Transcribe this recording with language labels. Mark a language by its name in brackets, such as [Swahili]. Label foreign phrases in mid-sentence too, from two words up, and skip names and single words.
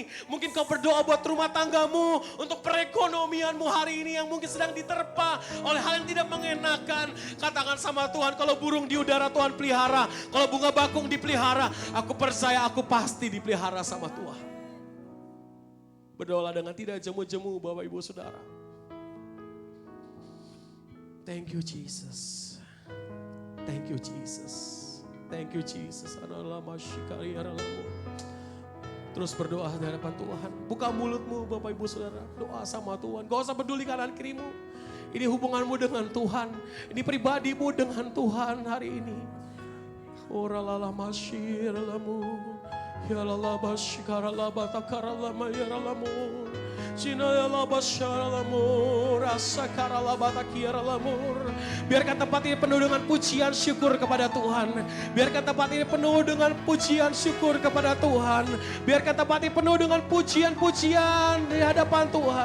[Indonesian] Mungkin kau berdoa buat rumah tanggamu, untuk perekonomianmu hari ini yang mungkin sedang diterpa oleh hal yang tidak mengenakan. Katakan sama Tuhan, kalau burung di udara Tuhan pelihara, kalau bunga bakung dipelihara, aku percaya aku pasti dipelihara sama Tuhan. Berdoalah dengan tidak jemu-jemu Bapak Ibu Saudara. [English] Thank you Jesus. Thank you Jesus. Thank you Jesus. [Indonesian] Terus berdoa di hadapan Tuhan. Buka mulutmu Bapak Ibu Saudara. Doa sama Tuhan. Gak usah peduli kanan kirimu. Ini hubunganmu dengan Tuhan. Ini pribadimu dengan Tuhan hari ini. Oralala masyiralamu. Ya lala bashkarala batakarala mayaralamu. Biarkan tempat ini penuh dengan pujian syukur kepada Tuhan. Biarkan tempat ini penuh dengan pujian syukur kepada Tuhan. Biarkan tempat ini penuh dengan pujian-pujian di hadapan Tuhan.